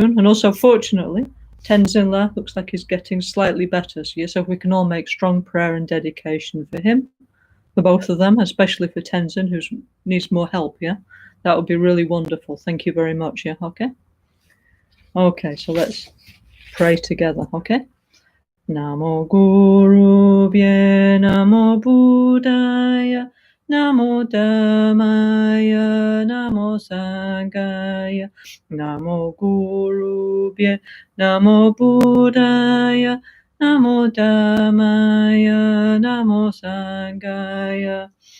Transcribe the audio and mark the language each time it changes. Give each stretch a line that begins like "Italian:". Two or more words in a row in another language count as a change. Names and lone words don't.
English: And also, fortunately, Tenzin looks like he's getting slightly better. So, yes, so if we can all make strong prayer and dedication for him, for both of them, especially for Tenzin, who needs more help, yeah? That would be really wonderful. Thank you very much, yeah? Okay? Okay, so let's pray together, okay?
Pali: Namo Guru Bhye Namo Buddhaya Namo Dhammaya Namo Sanghaya Namo Guru Bhye Namo Buddhaya Namo Dhammaya Namo Sanghaya